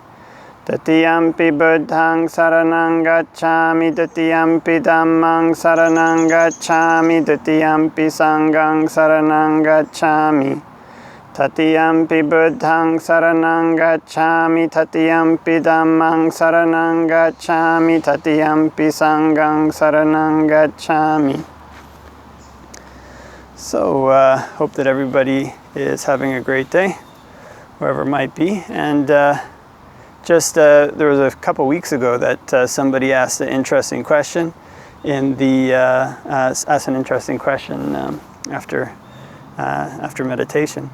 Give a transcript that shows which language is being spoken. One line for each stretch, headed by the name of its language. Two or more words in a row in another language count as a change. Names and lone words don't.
Pali: Tatiyampi Buddhaṃ saraṇaṃ gacchāmi, Tatiyampi Dhammaṃ saraṇaṃ gacchāmi, Tatiyampi Saṅghaṃ saraṇaṃ gacchāmi. Tatiyampi Buddhaṃ saraṇaṃ gacchāmi, Tatiyampi Dhammaṃ saraṇaṃ gacchāmi, Tatiyampi Saṅghaṃ saraṇaṃ gacchāmi.
English: So, hope that everybody is having a great day, wherever it might be. And there was a couple weeks ago that somebody asked an interesting question asked an interesting question after meditation.